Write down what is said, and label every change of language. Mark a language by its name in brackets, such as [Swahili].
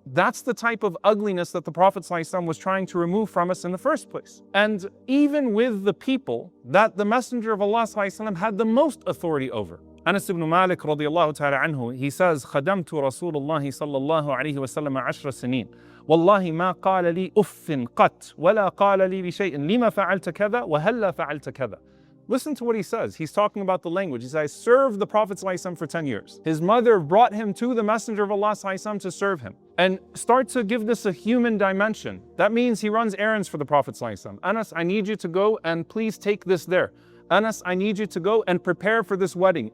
[English] That's the type of ugliness that the Prophet ﷺ was trying to remove from us in the first place. And even with the people that the Messenger of Allah ﷺ had the most authority over. [Arabic] Anas ibn Malik radiyallahu ta'ala anhu, [English] he says, [Arabic] خَدَمْتُ رَسُولُ اللَّهِ صَلَّى اللَّهُ عَلَيْهِ وَسَلَّمَ 10 سنين. والله ما قال لي أف قط ولا قال لي بشيء لما فعلت كذا وهلا فعلت كذا. [English] Listen to what he says. He's talking about the language. He says, I served the Prophet ﷺ for 10 years. His mother brought him to the Messenger of Allah ﷺ to serve him. And start to give this a human dimension. That means he runs errands for the Prophet ﷺ. Anas, I need you to go and please take this there. Anas, I need you to go and prepare for this wedding.